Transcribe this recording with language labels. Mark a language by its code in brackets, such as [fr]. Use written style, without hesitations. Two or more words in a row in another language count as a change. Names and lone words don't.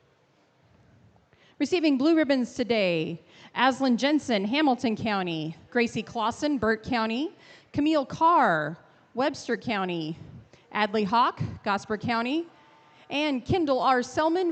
[en] Receiving blue ribbons today, Aslan Jensen, Hamilton County; Gracie Clausen, Burt County; Camille Carr, Webster County; Adley Hawk, Gosper County; and Kendall R.